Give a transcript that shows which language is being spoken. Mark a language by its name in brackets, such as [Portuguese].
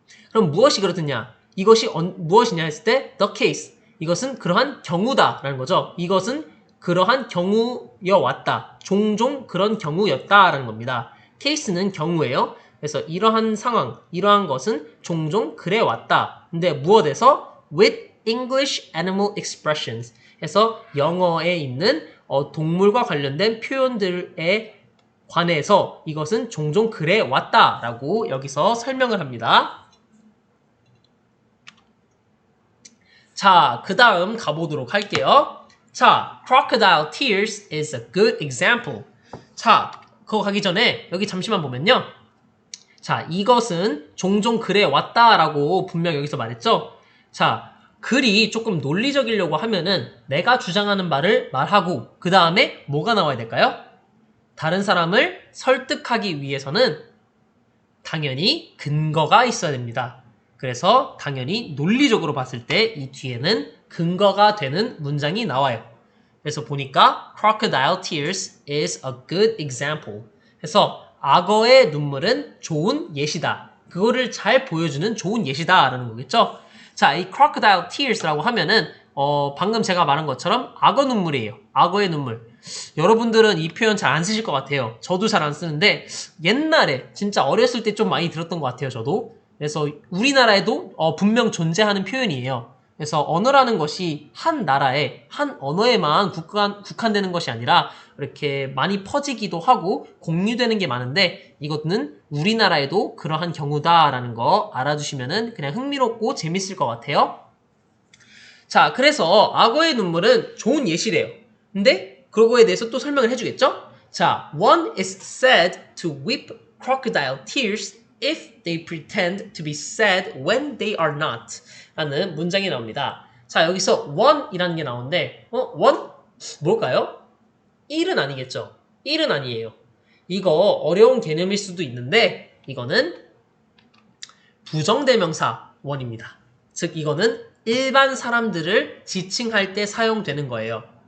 [Korean] 그럼 무엇이 그렇느냐? 이것이 무엇이냐 했을 때 [English] the case. [Korean] 이것은 그러한 경우다라는 거죠. 이것은 그러한 경우여왔다. 종종 그런 경우였다라는 겁니다. case는 경우예요. 그래서 이러한 상황, 이러한 것은 종종 그래왔다. 근데 무엇에서? [English] with English animal expressions. [Korean] 해서 영어에 있는 동물과 관련된 표현들에 관해서 이것은 종종 그래 왔다라고 여기서 설명을 합니다. 자, 그 다음 가보도록 할게요. [English] 자, crocodile tears is a good example. [Korean] 자, 그거 가기 전에 여기 잠시만 보면요. 자, 이것은 종종 그래 왔다라고 분명 여기서 말했죠. 자, 글이 조금 논리적이려고 하면은 내가 주장하는 말을 말하고 그 다음에 뭐가 나와야 될까요? 다른 사람을 설득하기 위해서는 당연히 근거가 있어야 됩니다. 그래서 당연히 논리적으로 봤을 때 이 뒤에는 근거가 되는 문장이 나와요. 그래서 보니까 [English] crocodile tears is a good example. [Korean] 그래서 악어의 눈물은 좋은 예시다. 그거를 잘 보여주는 좋은 예시다 라는 거겠죠. 자, 이 crocodile tears라고 하면은 방금 제가 말한 것처럼 악어 눈물이에요. 악어의 눈물. 여러분들은 이 표현 잘 안 쓰실 것 같아요. 저도 잘 안 쓰는데 옛날에 진짜 어렸을 때 좀 많이 들었던 것 같아요. 저도. 그래서 우리나라에도 분명 존재하는 표현이에요. 그래서 언어라는 것이 한 나라에, 한 언어에만 국한되는 것이 아니라 이렇게 많이 퍼지기도 하고 공유되는 게 많은데 이것은 우리나라에도 그러한 경우다라는 거 알아두시면은 그냥 흥미롭고 재밌을 것 같아요. 자, 그래서 악어의 눈물은 좋은 예시래요. 근데 그거에 대해서 또 설명을 해주겠죠? [English] 자, one is said to weep crocodile tears if they pretend to be sad when they are not. [Korean] 라는 문장이 나옵니다. 자, 여기서 one이라는 게 나오는데, one? 뭘까요? 1은 아니겠죠? 1은 아니에요. 이거 어려운 개념일 수도 있는데, 이거는 부정대명사 one입니다. 즉, 이거는 일반 사람들을 지칭할 때 사용되는 거예요.